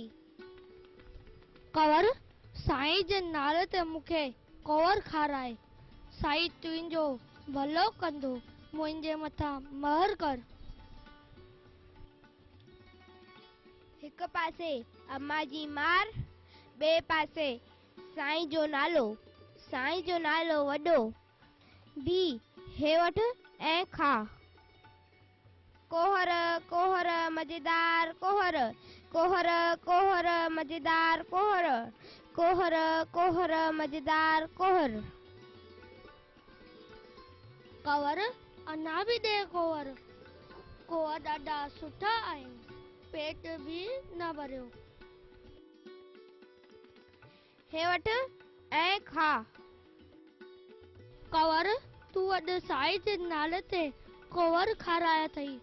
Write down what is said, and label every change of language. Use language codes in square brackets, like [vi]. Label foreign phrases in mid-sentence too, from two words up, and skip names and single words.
[sd] कंवर, साईं जे नाले ते मूंखे कुंवर खाराए, साईं तुंहिंजो भलो कंदो, मुंहिंजे मथां महर कर। हिक पासे अम्मा जी मार, ॿिए पासे साईं जो नालो वॾो भी हे वठ ऐं खा। कोहर कोहर मज़ेदार कोहर, कोहर कोहर मज़ेदार कोहर, कोहर कोहर मज़ेदार कोहर। कंवर अञा बि ॾे कोहर। कोहर ॾाढा सुठा आहिनि, पेट बि न भरियो। हे वठ ऐं खा। कंवर तूं अॼु साईं जे नाले ते कोहर खाराया अथई।